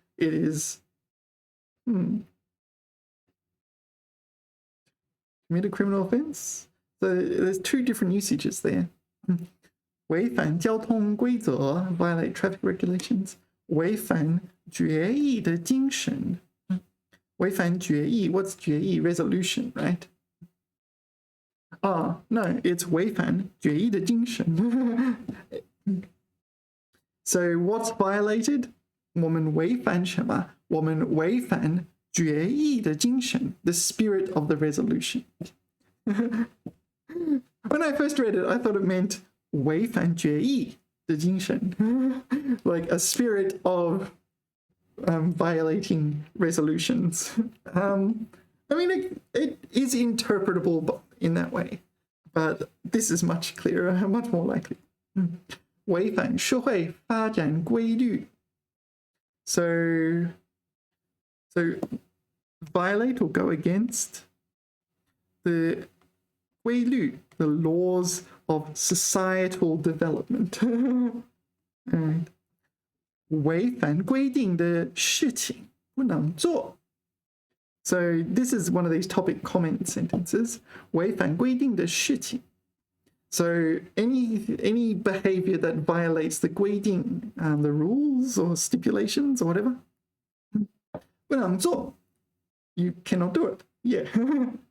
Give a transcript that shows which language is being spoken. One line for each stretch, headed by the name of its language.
English: It is commit a criminal offense. So there's two different usages there.
Chinese: 违反交通规则
English: violate traffic regulations.
Chinese: 违反决议的精神. 违反决议,
English: what's
Chinese: 决议?
English: Resolution, right? No, it's
Chinese: 违反决议的精神.
English: So what's violated?
Chinese: 我们违反什么？我们违反决议的精神,
English: the spirit of the resolution. When I first read it, I thought it meant
Chinese: 违反决议的精神,
English: like a spirit of violating resolutions. I mean, it is interpretable in that way, but this is much clearer, much more likely.
Chinese: 违反社会发展规律.
English: So violate or go against the 规律, the laws of societal development.
Chinese: 违反规定的事情不能做.
English: So this is one of these topic comment sentences.
Chinese: 违反规定的事情.
English: So any behavior that violates the 规定, the rules or stipulations or whatever,
Chinese: 不能做.
English: You cannot do it. Yeah.